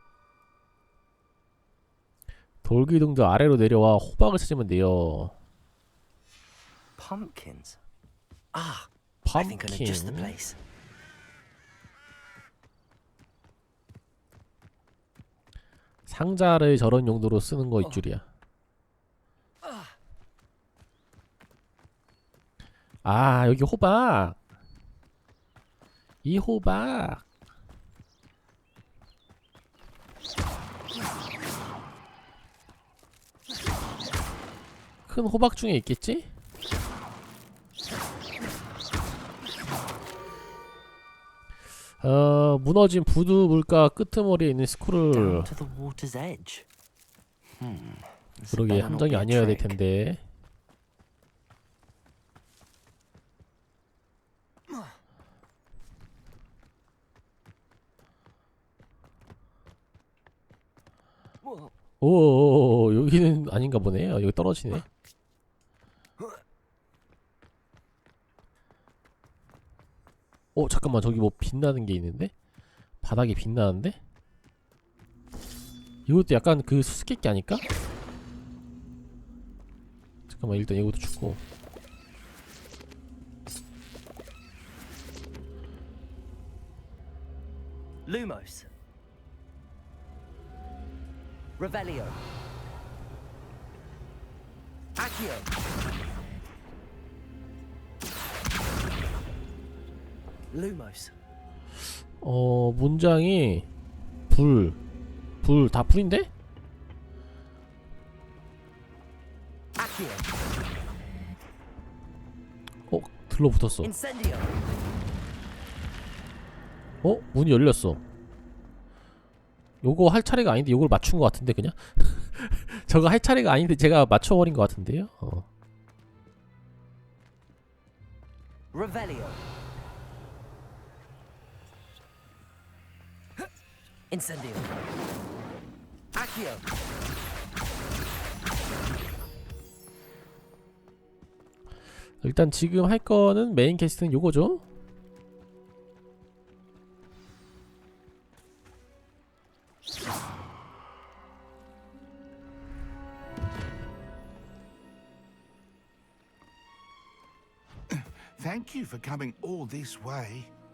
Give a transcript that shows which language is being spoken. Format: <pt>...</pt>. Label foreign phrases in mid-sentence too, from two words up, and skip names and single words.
<ko>돌기둥도 아래로 내려와 호박을 찾으면 돼요.</ko> <en>Pumpkins. Ah, I think I know just the</en> <ko>펌킨.</ko> <en>place.</en> <ko>상자를 저런 용도로 쓰는 거일 줄이야. 아, 여기 호박. 이 호박. 큰 호박 중에 있겠지? 무너진 부두 물가 끄트머리에 있는 스크롤.</ko> <en>Down to the water's edge. This</en> <ko>그러게</ko> <en>better not</en> <ko>함정이</ko> <en>be a</en> <ko>아니어야 될</ko> <en>trick.</en> <ko>텐데. 오, 여기는 아닌가 보네. 여기 떨어지네. 잠깐만, 저기 뭐 빛나는 게 있는데? 바닥이 빛나는데? 이것도 약간 그 수수께끼 아닐까? 잠깐만, 일단 이것도 죽고. Lumos. Revelio. Accio. Lumos. 문장이 불 다 불인데? Accio. 들러붙었어. Incendio. 문이 열렸어. 요거 할 차례가 아닌데 요걸 맞춘 것 같은데 그냥? 저거 할 차례가 아닌데 제가 맞춰버린 것 같은데요? Revelio. Incendio. Accio. 일단 지금 할 거는 메인 캐스트는 요거죠?</ko> <en>Thank you for coming all this way.</en>